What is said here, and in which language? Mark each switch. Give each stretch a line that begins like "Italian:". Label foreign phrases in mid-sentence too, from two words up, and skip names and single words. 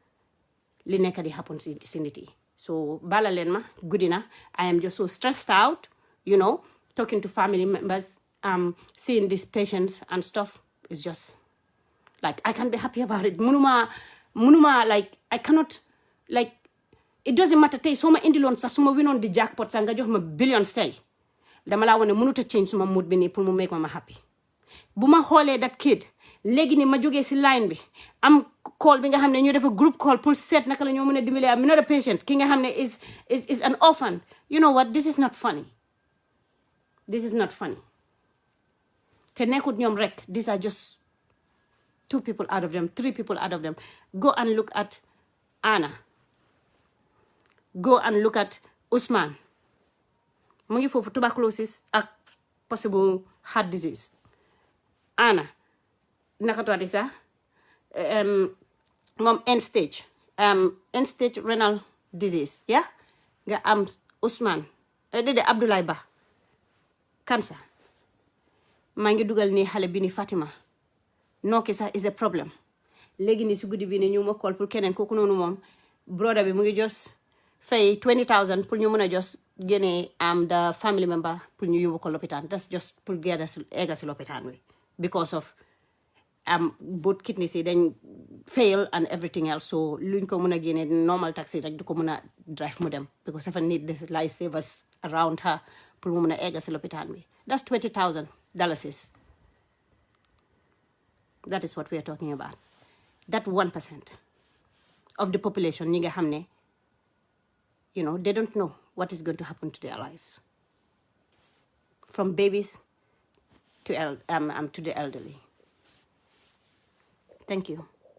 Wolof: li nekk di happen si nit yi so bala leen ma guddi na
English: I am just so stressed out talking to family members seeing these patients and stuff is just like I can't be happy about it
Wolof: munuma
English: like I cannot like it doesn't matter
Wolof: tey soo ma indiloon sax su ma winoon di jackpot sax nga jox ma billions tey dama laa wane mënut a change suma mood bi nii pour mu make ma happy bu ma xoolee
English: that kid
Wolof: léegi ni ma jógee si line bi am call bi nga xam ne ñu def
English: group call
Wolof: pour seet naka la ñoo mën a dimbali am
English: another patient
Wolof: ki nga xam ne
English: is an orphan you know what this is not funny
Wolof: this is not funny. te nekkut ñoom rek,
English: these are just 2 people out of them, 3 people out of them. Go and look at Anna. Go and look at Ousmane.
Wolof: Mu ngi foofu tuberculosis ak
English: possible heart disease.
Wolof: Anna naka tuwaati sax moom
English: end stage renal disease, yeah?
Wolof: Nga am Ousmane Abdoulaye Ba cancer. Maa ngi dugal ni xale bi ni Fatima nooki sax
English: is a problem.
Wolof: Léegi ni si guddi bi ni ñu ma call pour keneen kooku noonu moom brother bi mu ngi just fay 20,000 pour ñu mën a just génne
English: the family member
Wolof: pour ñu yóbbu ko lopitaan.
English: That's just
Wolof: pour egga si lopitaan wi
English: because of both kidneys
Wolof: yi dañ fail
English: and everything else, so
Wolof: luñ ko mën a génne
English: normal taxi
Wolof: rek du ko mën a drive mu dem because dafa
English: need the lifesavers around her
Wolof: pour mu mën a egga si lopitaan bi.
English: That's $20,000. That is what we are talking about. That 1% of the population
Wolof: ñi nga xam ne
English: they don't know what is going to happen to their lives, from babies to the elderly. Thank you.